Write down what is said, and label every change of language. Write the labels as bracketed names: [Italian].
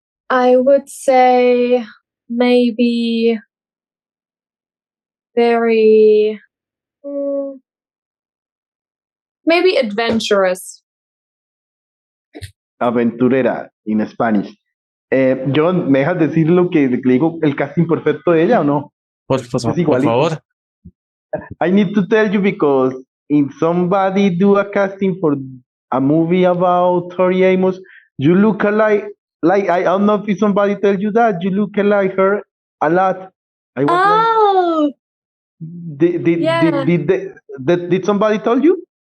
[English] I would say maybe very maybe adventurous. Aventurera in Spanish. [Spanish] Jhon, ¿me dejas decir lo que le digo el casting perfecto de ella o no? Por favor. [English] I need to tell you because if somebody do a casting for a movie about Tori Amos, you look like I don't know if somebody tells you that you look like her a lot. I was did somebody tell you?